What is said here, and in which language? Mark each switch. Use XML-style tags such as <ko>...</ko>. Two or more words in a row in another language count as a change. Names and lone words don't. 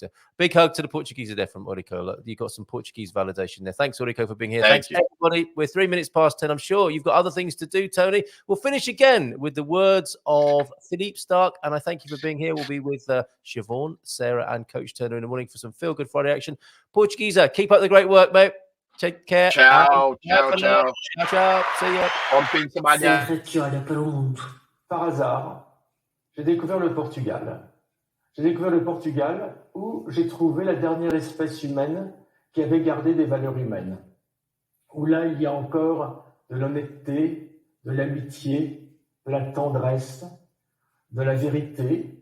<en>Big hug to the Portuguese there from Orico. Look, you got some Portuguese validation there. Thanks, Orico, for being here. Thanks, everybody. We're 3 minutes past 10. I'm sure you've got other things to do, Tony. We'll finish again with the words of Philippe Stark, and I thank you for being here. We'll be with Siobhan, Sarah, and Coach Turner in the morning for some Feel Good Friday action. Portuguese, keep up the great work, mate. Take care.</en> <it>Ciao, ciao, ciao. Ciao, ciao.</it> <en>See ya.</en> <pt>Bom fim de semana. Serra que olha para o mundo, para as árvores.</pt> <fr>j'ai découvert le Portugal. J'ai découvert le Portugal où j'ai trouvé la dernière espèce humaine qui avait gardé des valeurs humaines. Où là, il y a encore de l'honnêteté, de l'amitié, de la tendresse, de la vérité.</fr>